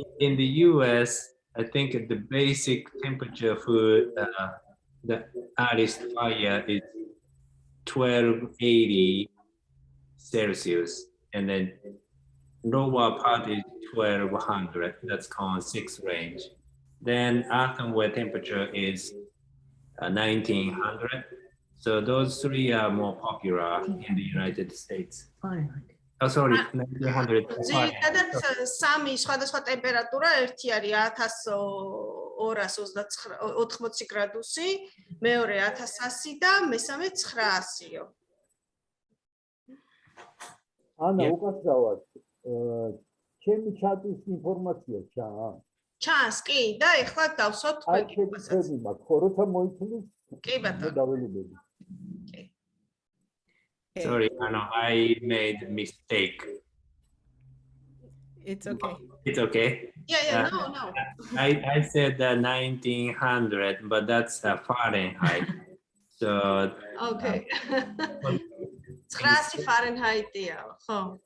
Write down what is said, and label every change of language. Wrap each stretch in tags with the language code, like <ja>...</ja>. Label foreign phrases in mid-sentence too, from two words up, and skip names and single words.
<en>In the US, I think the basic temperature for the artist fire is 1280 Celsius, and then lower part is 1200. That's con 6 range. Then earthenware temperature is 1900. So those three are more popular in the United States. Oh, sorry, 1900.</en> <ka>ძირითადად სამი სხვადასხვა ტემპერატურა, ერთი არის 1280 გრადუსი, მეორე 1100 და მესამე 900-ო. ანა, უკაცრავად, ჩემი ჩატის ინფორმაცია ჩანს, კი, და ეხლა დავსვათ თქვენ კითხვასაც. მაქვს, ხო, როცა მოითხოვს, კი ბატონო. დაველებები.</ka> <en>Sorry, Anna, I made a mistake. It's okay. It's okay. Yeah, no. I said 1900, but that's Fahrenheit. So.</en> <ka>Okay. 900 Fahrenheit-ია, ხო?</ka>